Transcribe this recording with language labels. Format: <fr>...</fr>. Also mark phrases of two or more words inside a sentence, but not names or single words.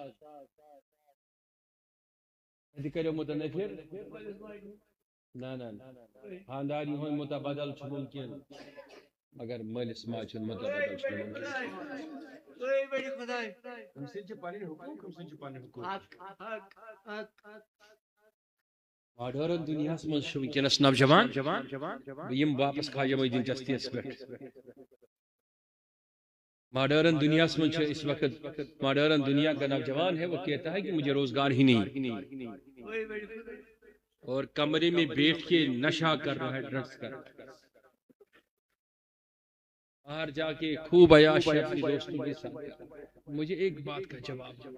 <ks>سۄ تہِ کٔرِو متنفر نہ خانداری ہُنٛد متبدل چھُ ممکن مگر مٲلِس ماجہِ ہُنٛد متبدل چھُ ممکن ماڈٲرن دُنیاہس منٛز چھُ وٕنکیٚنس نوجوان بہٕ یِمہٕ واپس خواجہ معین الدین چشتیَس پٮ۪ٹھ</ks> <ur>ماڈرن دنیا میں اس وقت ماڈرن دنیا کا نوجوان ہے وہ کہتا ہے کہ مجھے روزگار ہی نہیں اور کمرے میں بیٹھ کے نشہ کر رہا ہے ڈرگس کر باہر جا کے خوب عیاش اپنے دوستوں کے ساتھ مجھے ایک بات کا جواب</ur>